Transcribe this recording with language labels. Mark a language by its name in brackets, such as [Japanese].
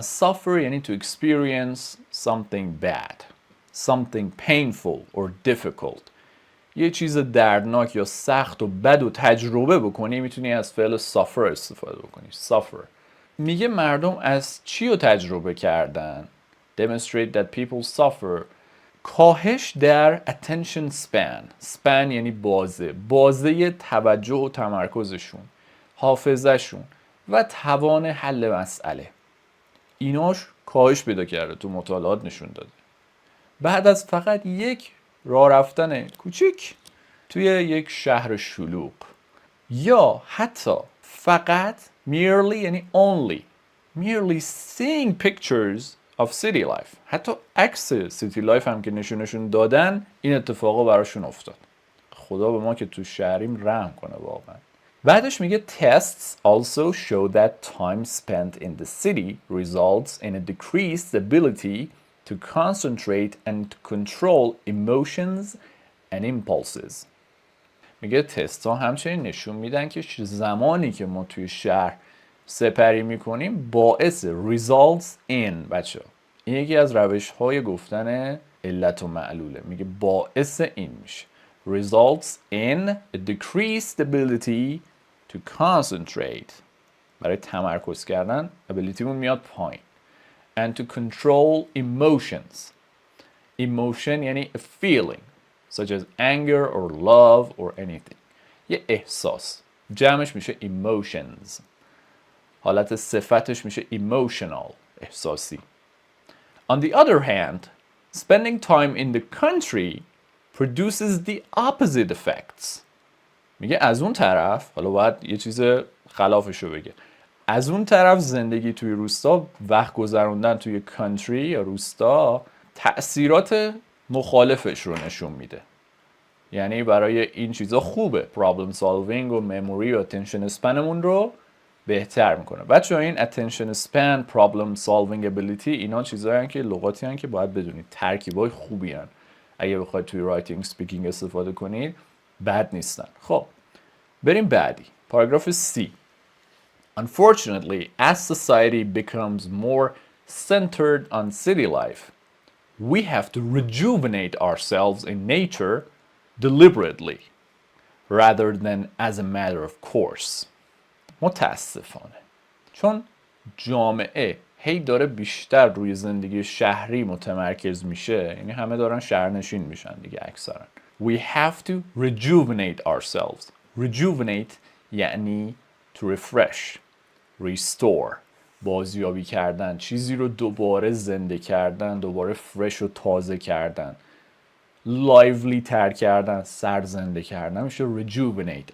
[English] suffer یعنی to experience something bad, something painful or difficult. [Persian] یه چیز دردناک یا سخت و بد و تجربه بکنی، میتونی از فعل suffer استفاده بکنی. [English] suffer. [Persian] میگه مردم از چی رو تجربه کردن؟ [English] demonstrate that people suffer [Persian] کاهش در attention span یعنی بازه توجه و تمرکزشون، حافظهشون و توان حل مسئله، ایناش کاهش پیدا کرده، تو مطالعات نشون داده. بعد از فقط یک راه رفتن کوچیک توی یک شهر شلوغ، یا حتی فقط merely یعنی [English] merely seeing pictures of city life، [Persian] حتی عکس city life هم که نشونشون دادن این اتفاقا براشون افتاد. خدا به ما که تو شهریم رحم کنه واقعا. بعدش میگه [English] tests also show that time spent in the city results in a decreased ability to concentrate and to control emotions and impulses. [Persian] میگه تست ها همچنین نشون میدن که زمانی که ما توی شهر سپری میکنیم باعث [English] results in، بچه این یکی از روش های گفتن علت و معلوله، میگه باعث این میشه results in a decreased ability to concentrate، [Persian] برای تمرکز کردن ability مون میاد پایین، [English] and to control emotions. [Persian] emotion یعنی [English] a feeling such as anger or love or anything، [Persian] یه احساس، جمعش میشه emotions، حالت صفتش میشه emotional، احساسی. [English] On the other hand, spending time in the country produces the opposite effects. [Persian] میگه از اون طرف، حالا باید یه چیز خلافشو بگه، از اون طرف زندگی توی روستا، وقت گذروندن توی کانتری یا روستا تأثیرات مخالفش رو نشون میده. یعنی برای این چیزا خوبه، پرابلم سالوینگ و مموری و اتنشن اسپنمون رو بهتر میکنه. بچه‌ها این اتنشن اسپن، پرابلم سالوینگ ابیلیتی، اینا چیزایی هستن که لغاتی هستن که باید بدونید، ترکیبای خوبی هستن. اگه بخواید توی رایتینگ سپیکینگ استفاده کنید بد نیستن. خب بریم بعدی. پاراگراف C. [English] Unfortunately, as society becomes more centered on city life, we have to rejuvenate ourselves in nature deliberately rather than as a matter of course. [Persian] متاسفانه چون جامعه هی داره بیشتر روی زندگی شهری متمرکز میشه، یعنی همه دارن شهرنشین میشن دیگه اکثرا. [English] We have to rejuvenate ourselves. [Persian] Rejuvenate یعنی [English] to refresh, restore، [Persian] بازیابی کردن، چیزی رو دوباره زنده کردن، دوباره فرش و تازه کردن، لایولی تر کردن، سرزنده کردن میشه rejuvenate.